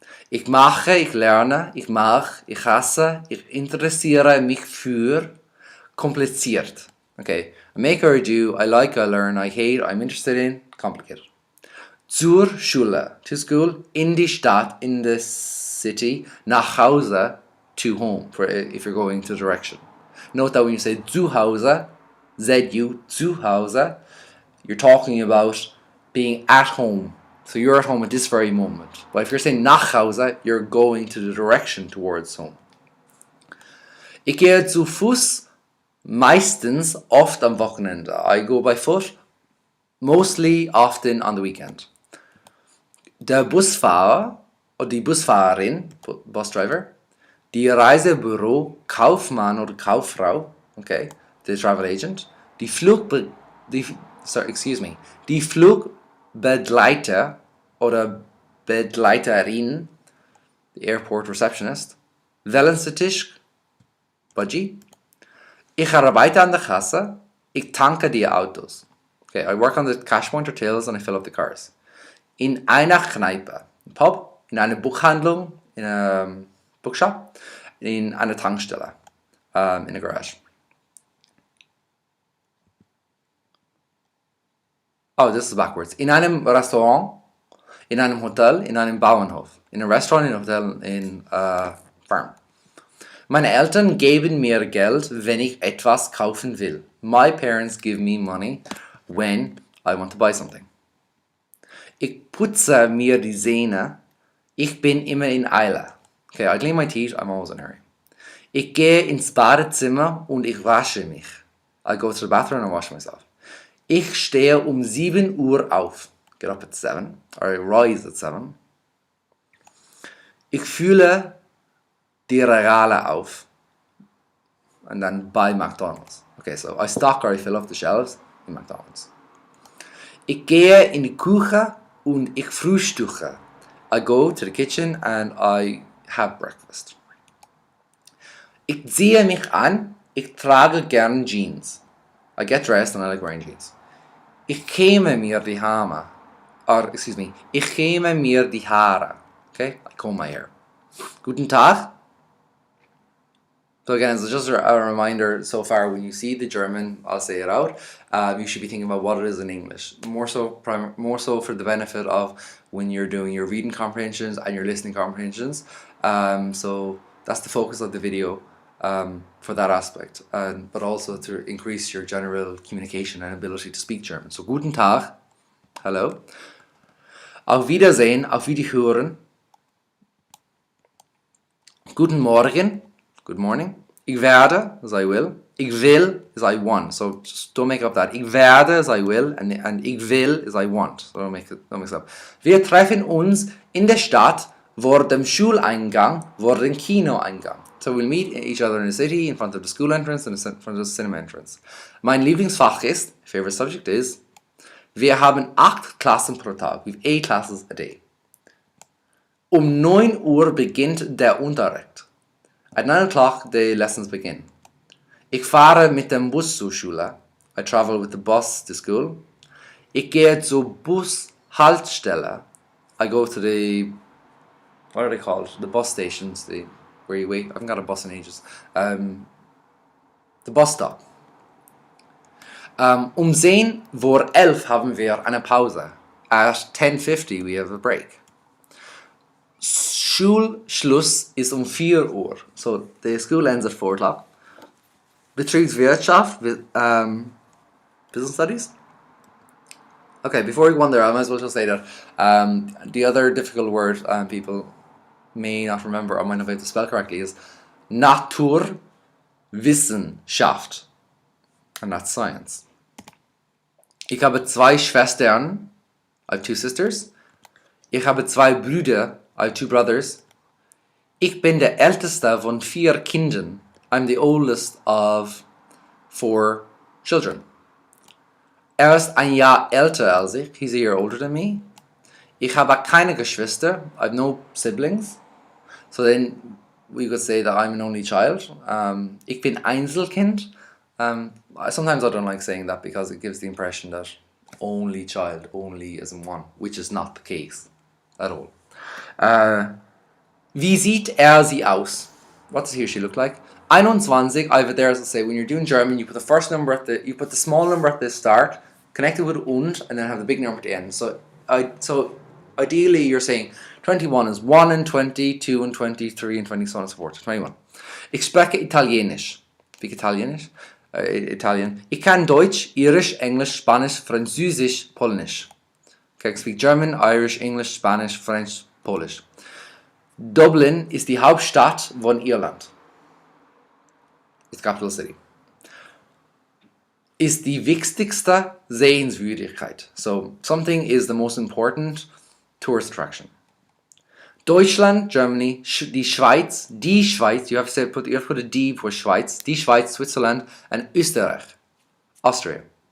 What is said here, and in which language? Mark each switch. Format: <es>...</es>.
<de>Ich mache, ich lerne, ich mache, ich hasse, ich interessiere mich für, kompliziert.</de> <en>Okay, I make or do, I like, I learn, I hate, I'm interested in, complicated.</en> <de>Zur Schule,</de> <en>to school,</en> <de>in die Stadt,</de> <en>in the city,</en> <de>nach Hause,</de> <en>to home, for if you're going to direction. Note that when you say</en> <de>zu Hause,</de> <en>Z-U, zu Hause, you're talking about being at home. So you're at home at this very moment. But if you're saying</en> <de>nach Hause,</de> <en>you're going to the direction towards home.</en> <de>Ich gehe zu Fuß, meistens, oft am Wochenende.</de> <en>I go by foot, mostly, often on the weekend.</en> <de>Der Busfahrer oder die Busfahrerin,</de> <en>bus driver,</en> <de>die Reisebüro, Kaufmann oder Kauffrau, okay,</de> <en>the travel agent,</en> <de>die Flugbegleiter oder Begleiterin,</de> <en>the airport receptionist,</en> <de>Wellensetisch, Budgie. Ich arbeite an der Kasse, ich tanke die Autos. Okay, I work on the cash point or tills and I fill up the cars. In einer Kneipe, Pub, in einer Buchhandlung,</de> <en>in a bookshop,</en> <de>in einer Tankstelle,</de> <en>in a garage. Oh, this is backwards.</en> <de>In einem Restaurant, in einem Hotel, in einem Bauernhof.</de> <en>In a restaurant, in a hotel, in a farm.</en> <de>Meine Eltern geben mir Geld, wenn ich etwas kaufen will.</de> <en>My parents give me money when I want to buy something.</en> <de>Ich putze mir die Zähne. Ich bin immer in Eile.</de> <en>Okay, I clean my teeth, I'm always in a hurry.</en> <de>Ich gehe ins Badezimmer und ich wasche mich.</de> <en>I go to the bathroom and wash myself.</en> <de>Ich stehe um 7 Uhr auf.</de> <en>Get up at 7. Or I rise at 7.</en> <de>Ich fülle die Regale auf.</de> <en>And then buy McDonald's. Okay, so I stock or I fill up the shelves in McDonald's.</en> <de>Ich gehe in die Küche und ich frühstücke.</de> <en>I go to the kitchen and I have breakfast.</en> <de>Ich ziehe mich an, ich trage gern Jeans.</de> <en>I get dressed and I like wearing jeans.</en> <de>Ich käme mir die Haare. Ich käme mir die Haare.</de> <en>Okay, I comb my hair.</en> <de>Guten Tag.</de> <en>So again, it's just a reminder so far, when you see the German, I'll say it out, you should be thinking about what it is in English. More so for the benefit of when you're doing your reading comprehensions and your listening comprehensions. So that's the focus of the video for that aspect, but also to increase your general communication and ability to speak German. So</en> <de>guten Tag,</de> <en>hello.</en> <de>Auf Wiedersehen, auf Wiederhören. Guten Morgen.</de> <en>Good morning.</en> <de>Ich werde</de> <en>is I will.</en> <de>Ich will</de> <en>is I want. So just don't make up that.</en> <de>Ich werde</de> <en>is I will and</en> <de>ich will</de> <en>is I want. So don't mix it up.</en> <de>Wir treffen uns in der Stadt vor dem Schuleingang, vor dem Kinoeingang.</de> <en>So we'll meet each other in the city, in front of the school entrance and in front of the cinema entrance.</en> <de>Mein Lieblingsfach ist,</de> <en>favorite subject is,</en> <de>wir haben 8 Klassen pro Tag.</de> <en>We have 8 classes a day.</en> <de>Um 9 Uhr beginnt der Unterricht.</de> <en>At 9 o'clock, the lessons begin.</en> <de>Ich fahre mit dem Bus zur Schule.</de> <en>I travel with the bus to school.</en> <de>Ich gehe zur Bushaltestelle.</de> <en>I go to the, what are they called? The bus stations, where you wait. I haven't got a bus in ages. The bus stop.</en> <de>10 vor 11 haben wir eine Pause.</de> <en>At 10:50 we have a break.</en> <de>Schulschluss ist 4 Uhr.</de> <en>So the school ends at 4 o'clock. Betriebswirtschaft, business studies. Okay, before we go on there, I might as well just say that the other difficult word people may not remember or might not be able to spell correctly is Naturwissenschaft. And that's science.</en> <de>Ich habe 2 Schwestern.</de> <en>I have 2 sisters.</en> <de>Ich habe 2 Brüder.</de> <en>I have 2 brothers.</en> <de>Ich bin der älteste von 4 Kindern.</de> <en>I'm the oldest of 4 children.</en> <de>Er ist ein Jahr älter als ich.</de> <en>He's a year older than me.</en> <de>Ich habe keine Geschwister.</de> <en>I have no siblings. So then we could say that I'm an only child.</en> <de>Ich bin Einzelkind.</de> <en>Sometimes I don't like saying that because it gives the impression that only child, only as in one, which is not the case at all.</en> <de>Wie sieht sie aus?</de> <en>What does he or she look like? 21, I have it there as I say, when you're doing German, you put the first number you put the small number at the start, connect it with und then have the big number at the end. So ideally you're saying 21 is 1 and 20, 2 and 20, 3 and 20, so on and so forth. 21.</en> <de>Ich spreche Italienisch. Speak Italienisch. Italian. Ich kann Deutsch, Irisch, Englisch, Spanisch, Französisch, Polnisch.</de> <en>Okay, I speak German, Irish, English, Spanish, French, Polish.</en> <de>Dublin ist die Hauptstadt von Irland.</de> <en>It's the capital city.</en> <de>Ist die wichtigste Sehenswürdigkeit.</de> <en>So something is the most important tourist attraction. Deutschland, Germany, die Schweiz, you have to put a D for Schweiz, die Schweiz, Switzerland, and Österreich, Austria.</en>